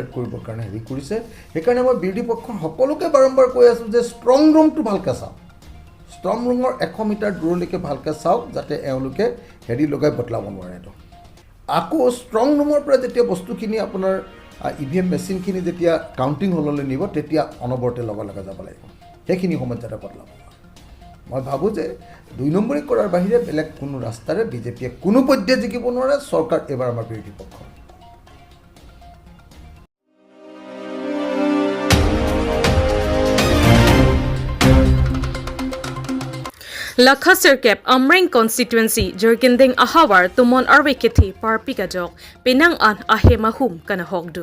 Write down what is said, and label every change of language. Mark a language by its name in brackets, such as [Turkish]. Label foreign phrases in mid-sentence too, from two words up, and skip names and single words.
[Assamese] কৰিবৰ কাৰণে হেৰি কৰিছে সেইকাৰণে মই বিৰোধী পক্ষৰ সকলোকে বাৰম্বাৰ কৈ আছোঁ যে [English] strong room [Assamese] ভালকৈ চাওক [English] strong room [Assamese] 100 মিটাৰ দূৰলৈকে ভালকৈ চাওক যাতে এওঁলোকে হেৰি লগাই বদলাব নোৱাৰে এইটো আকৌ [English] strong room [Assamese] পৰা যেতিয়া বস্তুখিনি আপোনাৰ [English] EVM machine [Assamese] যেতিয়া [English] counting hall [Assamese] নিব তেতিয়া অনবৰতে লগে যাব লাগিব সেইখিনি সময়ত যাতে বদলাব মই ভাবোঁ যে 2 নম্বৰী কৰাৰ বাহিৰে বেলেগ কোনো ৰাস্তাৰে বিজেপিয়ে কোনো পৰ্যায়ত জিকিব নোৱাৰে চৰকাৰ এবাৰ আমাৰ বিৰোধী পক্ষ [Karbi] Lakha Sirkep Amreng Constituency Jerkinding Ahawar Tumon Arwekithi Parpik Ajok Penang An Ahemahum Kana Hogdu